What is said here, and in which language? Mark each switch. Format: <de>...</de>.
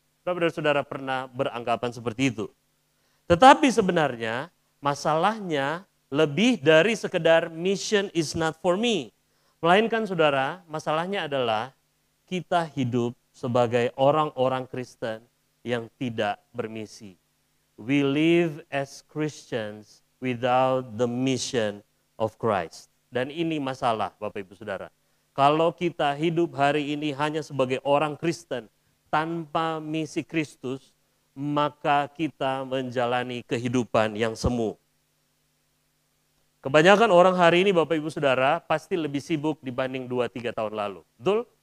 <id>Berapa dari saudara pernah beranggapan seperti itu? Tetapi sebenarnya masalahnya lebih dari sekedar</id> <en>mission is not for me.</en> <id>Melainkan saudara, masalahnya adalah kita hidup sebagai orang-orang Kristen yang tidak bermisi.</id> <en>We live as Christians without the mission of Christ.</en> <id>Dan ini masalah Bapak Ibu Saudara. Kalau kita hidup hari ini hanya sebagai orang Kristen tanpa misi Kristus, maka kita menjalani kehidupan yang semu. Kebanyakan orang hari ini Bapak Ibu Saudara pasti lebih sibuk dibanding 2-3 tahun lalu. Betul?</id>